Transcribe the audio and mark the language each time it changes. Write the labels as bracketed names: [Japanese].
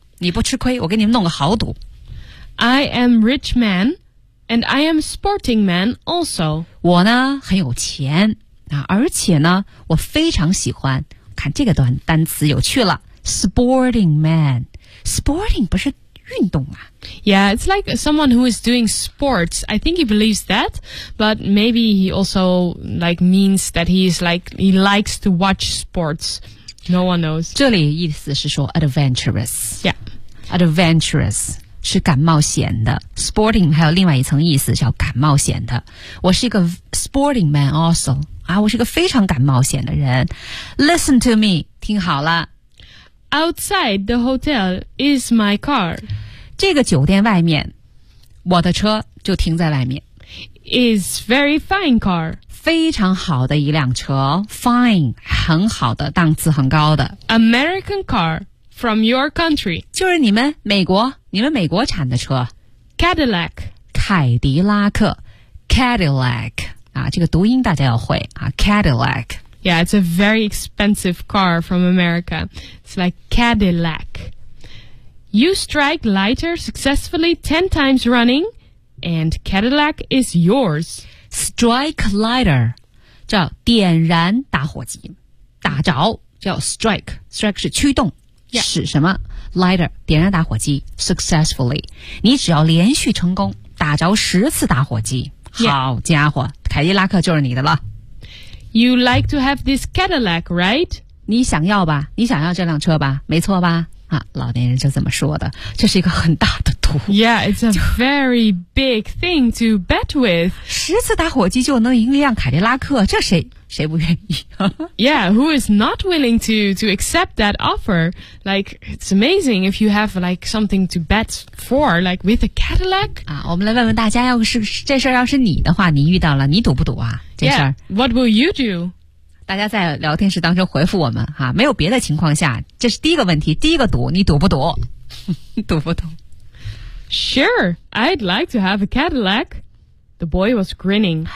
[Chinese] 你不吃亏，我给你弄个好赌。 [English] I am rich man. And I am sporting man also. [Chinese] 我呢很有钱啊，而且呢我非常喜欢看这个单词有趣了。 [English] Sporting man. Sporting [Chinese] 不是运动啊。 [English] Yeah, it's like someone who is doing sports. I think he believes that, but maybe he also like means that he is like, he likes to watch sports. No one knows. [Chinese] 这里意思是说 adventurous. Yeah. Adventurous. 是敢冒险的 ,sporting 还有另外一层意思叫敢冒险的。我是一个 [English] sporting man also, [Chinese] 啊，我是个非常敢冒险的人。 [English] Listen to me, [Chinese] 听好了。 [English] Outside the hotel is my car. [Chinese] 这个酒店外面我的车就停在外面。 [English] Is very fine car. [Chinese] 非常好的一辆车 ,fine, 很好的档次很高的。 [English] American car. From your country. [Chinese] 就是你们美国，你们美国产的车。 [English] Cadillac. [Chinese] 凯迪拉克。Cadillac. 啊，这个读音大家要会啊。 [English] Cadillac. Yeah, it's a very expensive car from America. It's like Cadillac. You strike lighter successfully 10 times running, and Cadillac is yours. Strike lighter. [Chinese] 叫点燃打火机。打着叫 strike. Strike 是驱动。 Yeah. 使什么 lighter 点燃打火机 successfully 你只要连续成功打着10次打火机、 yeah. 好家伙凯迪拉克就是你的了 [English] You like to have this Cadillac, right? [Chinese] 你想要吧你想要这辆车吧没错吧啊，老年人就这么说的这是一个很大的赌 [English] Yeah, it's a very big thing to bet with [Chinese] 十次打火机就能赢一辆凯迪拉克这谁不愿意 [English] Yeah, who is not willing to accept that offer? Like, it's amazing if you have like something to bet for, like with a Cadillac [Chinese] 啊，我们来问问大家要是这事要是你的话你遇到了你赌不赌啊这事 [English] Yeah, what will you do? [Chinese] 大家在聊天室当中回复我们哈，没有别的情况下，这是第一个问题，第一个赌，你赌不赌？赌不赌 [English] ？Sure, I'd like to have a Cadillac. The boy was grinning.